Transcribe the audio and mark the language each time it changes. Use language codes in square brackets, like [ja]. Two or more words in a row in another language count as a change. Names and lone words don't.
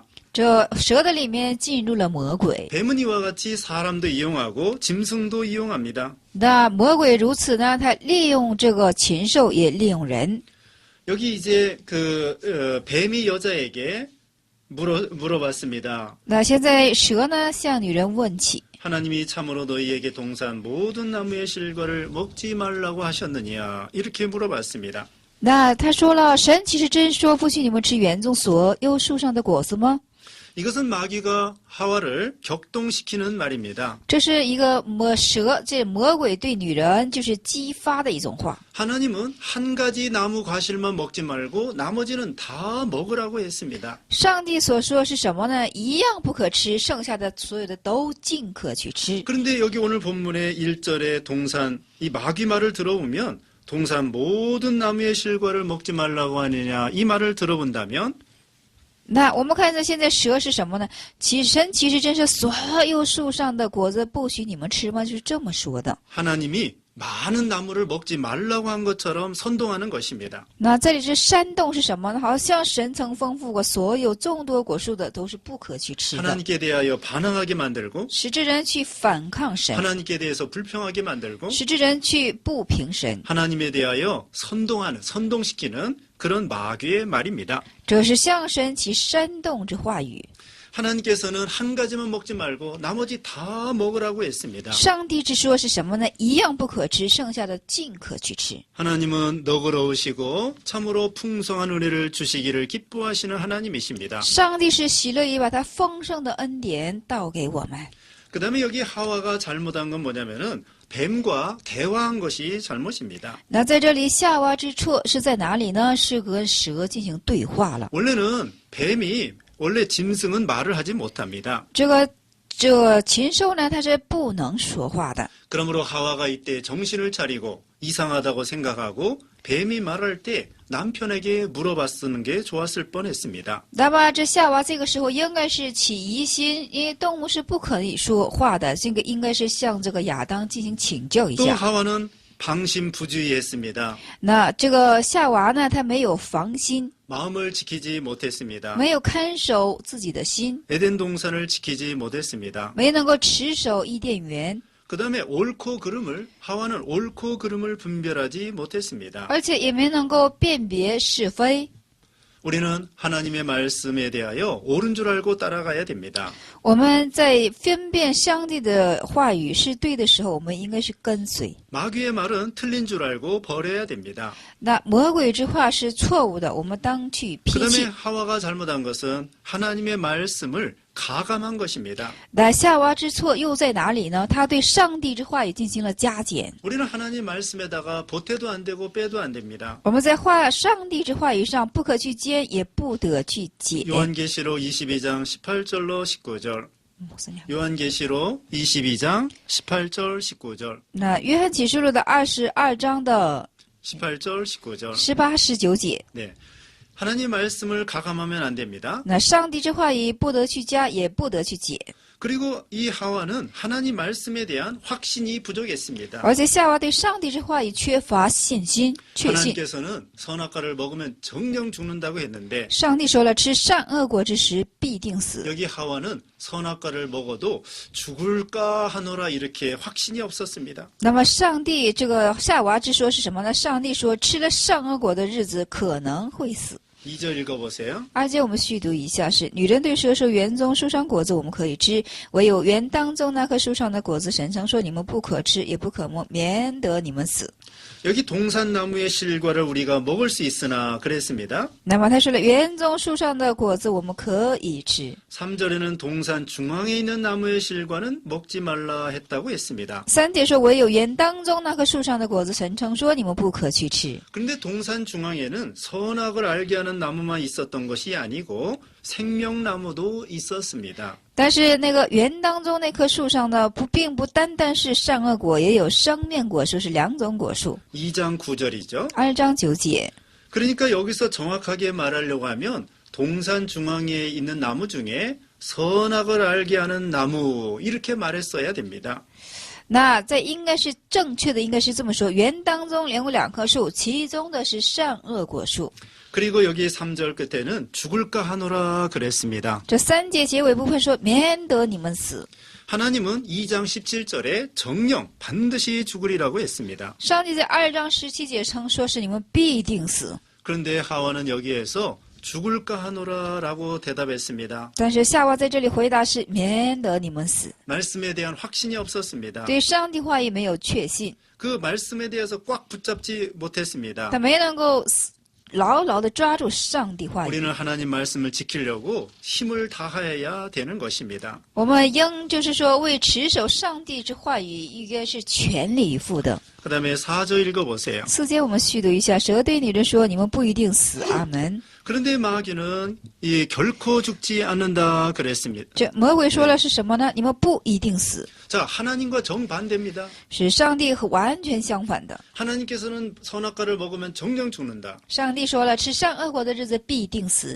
[zh] 这蛇的里面进入了魔鬼。 [ko] 뱀은 이와 같이 사람도 이용하고 짐승도 이용합니다. [zh] 那魔鬼如此呢？他利用这个禽兽，也利用人。 [ko] 여기 이제 뱀이 여자에게 물어봤습니다. [zh] 那现在蛇呢，向女人问起： [ko] 하나님이 참으로 너희에게 동산 모든 나무의 실과를 먹지 말라고 하셨느냐? 이렇게 물어봤습니다. [zh] 那他说了，神岂是真说不许你们吃园中所有树上的果子吗？ [ko] 이것은 마귀가 하와를 격동시키는 말입니다. [zh] 这是一个这魔鬼对女人就是激发的一种话。 [ko] 하나님은 한 가지 나무 과실만 먹지 말고 나머지는 다 먹으라고 했습니다. [zh] 上帝所说是什么呢？一样不可吃，剩下的所有的都尽可去吃。 [ko] 그런데 여기 오늘 본문의 1절의 동산, 이 마귀 말을 들어보면 동산 모든 나무의 실과를 먹지 말라고 하느냐 이 말을 들어본다면 [zh] 那我们看一下现在蛇是什么呢？神其实真是所有树上的果子不许你们吃吗？就是这么说的。 [ko] 하나님이 많은 나무를 먹지 말라고 한 것처럼 선동하는 것입니다. [zh] 那这里是煽动是什么呢？好像神曾吩咐过，所有众多果树的都是不可去吃的， [ko] 하나님께 대하여 반항하게 만들고 [zh] 使之人去反抗神， [ko] 하나님께 대해서 불평하게 만들고 [zh] 使之人去不平神。 [ko] 하나님에 대하여 선동시키는 그런 마귀의 말입니다. [zh] 这是向神起煽动之话语。 [ko] 하나님께서는 한 가지만 먹지 말고 나머지 다 먹으라고 했습니다. [zh] 上帝之说是什么呢？一样不可吃，剩下的尽可去吃。 [ko] 하나님은 너그러우시고 참으로 풍성한 은혜를 주시기를 기뻐하시는 하나님이십니다. [zh] 上帝是喜乐意把他丰盛的恩典倒给我们。 [ko] 그 다음에 여기 하와가 잘못한 건 뭐냐면은 뱀과 대화한 것이 잘못입니다. [zh] 那在这里夏娃之错是在哪里呢？是和蛇进行对话了。 [ko] 원래는 뱀이 원래 짐승은 말을 하지 못합니다. [zh] 这禽兽呢，它是不能说话的。 [ko] 그러므로 하와가 이때 정신을 차리고 이상하다고 생각하고 뱀이 말할 때 남편에게 물어봤는 게 좋았을 뻔했습니다. [zh] 那么这夏娃这个时候应该是起疑心，因为动物是不可以说话的，这个应该是向这个亚当进行请教一 [ko] 또 [zh] 下。 [ko] 하와는 방심부주의했습니다. [zh] 那这个夏娃呢，她没有防心， [ko] 마음을 지키지 못했습니다. [zh] 没有看守自己的心， [ko] 에덴 동산을 지키지 못했습니다. [zh] 没能够持守伊甸园， [ko] 그 다음에 옳고 그름을 하와는 옳고 그름을 분별하지 못했습니다. [zh] 而且也没能够辨别是非。 [ko] 우리는 하나님의 말씀에 대하여 옳은 줄 알고 따라가야 됩니다. [zh] 我们在分辨上帝的话语是对的时候，我们应该是跟随。 [ko] 마귀의 말은 틀린 줄 알고 버려야 됩니다. [zh] 那魔鬼之话是错误的，我们当去 [ko] 그 [zh] 批 [ko] 다음에 [zh] 弃。 [ko] 하와가 잘못한 것은 하나님의 말씀을 가감한 것입니다. [zh] 那夏娃之错又在哪里呢？他对上帝之话语进行了加减。 [ko] 우리는 하나님 말씀에다가 보태도 안 되고 빼도 안 됩니다. [zh] 我们在上帝之话语上不可去兼，也不得去解。 [ko] 요한계시록 22장 18절로 19절. 요한계시록 22장 18절 19절. [zh] 那约翰启示录的22章的 [ko] 18절 19절. [zh] 18、19节。 [ko] 네. 하나님 말씀을 가감하면 안 됩니다. [zh] 那上帝之话语不得去加，也不得去解。 [ko] 그리고 이 하와는 하나님 말씀에 대한 확신이 부족했습니다. [zh] 而且夏娃对上帝之话语缺乏信心、确信。 [ko] 하나님께서는 선악과를 먹으면 정령 죽는다고 했는데 [zh] 上帝说了，吃善恶果之时必定死。 [ko] 여기 하와는 선악과를 먹어도 죽을까 하노라 이렇게 확신이 없었습니다. [zh] 那么上帝这个夏娃之说是什么呢？上帝说吃了善恶果的日子可能会死。 [ko] 2절 읽어보세요. [zh] 而且我们续读一下是：女人对蛇说：“园中树上果子我们可以吃，唯有园当中那棵树上的果子，神曾说你们不可吃，也不可摸，免得你们死。” [ko] 여기 동산나무의 실과를 우리가 먹을 수 있으나 그랬습니다. [zh] 那么他说了，园中树上的果子我们可以吃。 [ko] 3절에는 동산 중앙에 있는 나무의 실과는 먹지 말라 했다고 했습니다. [zh] 3 节说，唯有园当中那棵树上的果子，神曾说你们不可去吃。 [ko] 그런데 동산 중앙에는 선악을 알게 하는 나무만 있었던 것이 아니고 생명나무도 있었습니다. [zh] 但是那个园当中那棵树上呢，并不单单是善恶果，也有生命果树，是两种果树。 [ko] 2장 9절이죠. [zh] 2 章9节。 [ko] 그러니까 여기서 정확하게 말하려고 하면 동산 중앙에 있는 나무 중에 선악을 알게 하는 나무 이렇게 말했어야 됩니다. [zh] 那在应该是正确的，应该是这么说：园当中有两棵树，其中的是善恶果树。 [ko] 그리고 여기 3절 끝에는 죽을까 하노라 그랬습니다. [zh] 这3节结尾部分说：“免得你们死。” [ko] 하나님은 2장 17절에 정령 반드시 죽으리라고 했습니다. [zh] 上帝在2章17节称说是你们必定死。 [ko] 그런데 하와는 여기에서 죽을까 하노라라고 대답했습니다. [zh] 但是夏娃在这里回答是免得你们死， [ko] 말씀에 대한 확신이 없었습니다. [zh] 对上帝话语没有确信， [ko] 그 말씀에 대해서 꽉 붙잡지 못했습니다. [zh] 他没能够牢牢地抓住上帝话语。 [ko] 우리는 하나님 말씀을 지키려고 힘을 다해야 되는 것입니다. [zh] 我们应就是说为持守上帝之话语，应该是全力以赴的。 [ko] 그 다음에 4절 읽어보세요. [zh] 4 节我们续读一下，蛇对女人说：“你们不一定死。” 阿门。 [ko] 그런데 마귀는 이 결코 죽지 않는다 그랬습니다. [zh] 这魔鬼说了是什么呢？你们不一定死， [ko] 자, 하나님과 정반대입니다. [zh] 是上帝和完全相反的。 [ko] 하나님께서는 선악과를 먹으면 정령 죽는다. [zh] 上帝说了，吃善恶果的日子必定死。